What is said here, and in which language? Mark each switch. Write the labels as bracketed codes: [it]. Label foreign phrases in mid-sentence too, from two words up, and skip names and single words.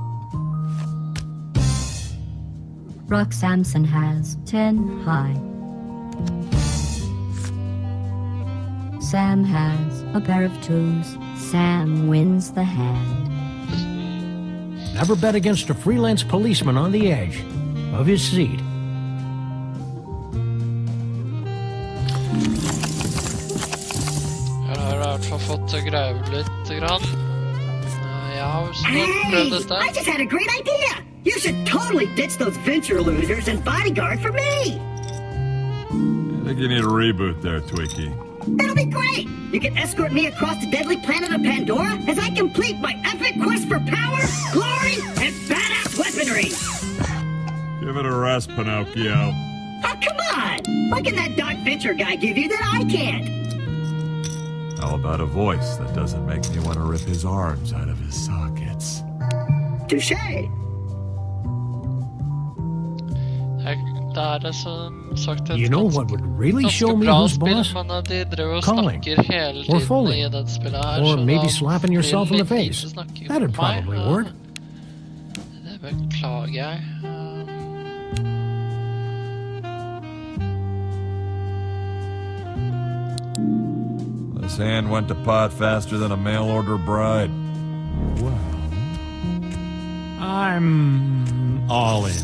[en] Brock Samson has 10 high. Sam has a pair of 2s. Sam wins the hand. Never bet against a freelance policeman on the edge of his seat. [no] Jeg har i hvert fall fått grevet litt grann. Jeg har jo snart prøvd dette. [en] I just had a great idea! You should totally ditch those venture losers and bodyguard for me! I think you need a reboot there, Twiki. That'll be great! You can escort me across the deadly planet of Pandora as I complete my epic quest for power, glory, and badass weaponry! Give it a rest, Pinocchio. Oh, come on! What can that Doc Venture guy give you that I can't? How about a voice that doesn't make me want to rip his arms out of his sockets? Touché! [no] Det som sagt [en] You know what would really show me who's boss? Calling. Or folding. Or maybe slapping yourself in the face. That'd probably work. [no] Det beklager jeg. [en] This hand went to pot faster than a mail-order bride. Well, I'm all in.